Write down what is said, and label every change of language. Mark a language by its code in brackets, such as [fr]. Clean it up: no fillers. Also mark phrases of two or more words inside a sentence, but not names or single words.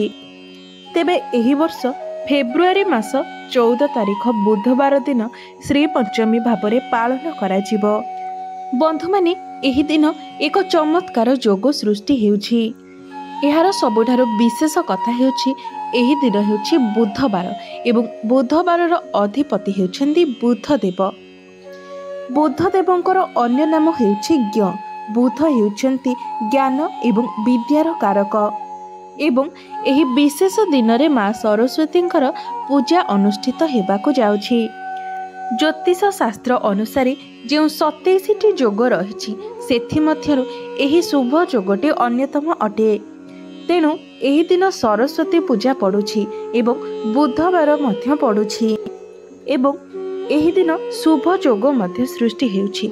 [or] ତେବେ ଏହୀ ବର୍ଷ ଫେବ୍ରୁଆରୀ ମାସ 14 ତାରିଖ ବୁଧବାର ଦିନ ଶ୍ରୀ ପଞ୍ଚମୀ ଭାବରେ ପାଳନ କରା ଜିବୋ। ବନ୍ଧୁ ମାନେ ଏହୀ ଦିନ ଏକ ଚମତ୍କାର ଜୋଗ ସୃଷ୍ଟି ହେଉଛି। ଏହାର ସବୁଠାରୁ ବିଶେଷ କଥା ହେଉଛି ଏହୀ ଦିନ ହେଉଛି ବୁଧବାର ଏବଂ ବୁଧବାରର ଅଧିପତି ହେଉଛନ୍ତି ବୁଧଦେବ। ବୁଧଦେବଙ୍କର ଅନ୍ୟ ନାମ ହେଉଛି ଜ୍ଞ। ବୁଧ ହେଉଛନ୍ତି ଜ୍ଞାନ ଏବଂ ବିଦ୍ୟାର କାରକ ଏବଂ ଏହୀ ବିଶେଷ ଦିନ ରେ ମାଁ ସରସ୍ୱତୀ ପୂଜା ଅନୁଷ୍ଠିତ ହେବାକୁ ଜାଉଛି। ଜ୍ୟୋତିଷ ଶାସ୍ତ୍ର ଅନୁସାର ଜୋ 27ଟୀ ଜୋଗ ରହୀ ସେଥି ମଧ୍ୟରୁ ଏହୀ ଶୁଭ ଜୋଗଟୀ ଅନ୍ୟତମ ଅଟେ। ତେଣୁ ଏହୀ ଦିନ ସରସ୍ୱତୀ ପୂଜା ପଡ଼ୁଛି ଏବଂ ବୁଧବାର ମଧ୍ୟ ପଡ଼ୁଛି ଏବଂ ଏହୀ ଦିନ ଶୁଭ ଜୋଗ ମଧ୍ୟ ସୃଷ୍ଟି ହେଉଛି।